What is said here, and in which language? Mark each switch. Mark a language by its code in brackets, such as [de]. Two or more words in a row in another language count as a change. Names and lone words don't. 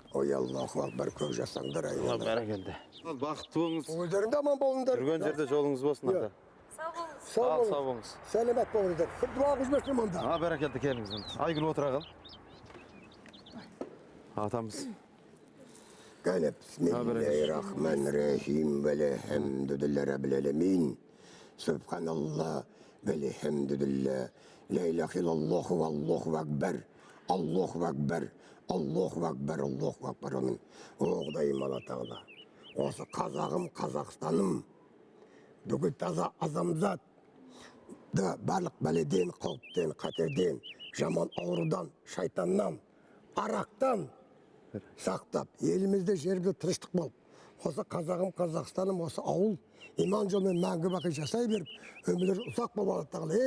[kk] Ой, [ar] الله أكبر, [kk] көп жасаңдар айналайын. Бәрекелді. Бақытты болыңыз. Өздерің де аман болыңдар. Жүрген жерде жолыңыз болсын ата. Сау болыңыз. Сәлемет болыңыздар. Бір дуа қылып мында. Бәрекелді, келіңіз. Айгүл отыра қал. Атамыз. [ar] قال بسم الله الرحمن الرحيم و الحمد لله رب العالمين. سبحان الله و الحمد لله. لا إله إلا الله و الله أكبر. الله أكبر. الله أكبر. الله أكبر. آمين. [kk] Oğdayım Allah Teala. Осы қазағым, Қазақстаным. Бүгін таза азамзат. Барлық бәледен, қауіптен, қатерден, жаман аурудан, шайтаннан, арақтан сақтап, елімізде жерімізде тыныштық болып, осы қазағым, Қазақстаным, осы ауыл иман жолмен мәңгі бақи жасай беріп, өмірлері ұзақ болып Алла Тағала.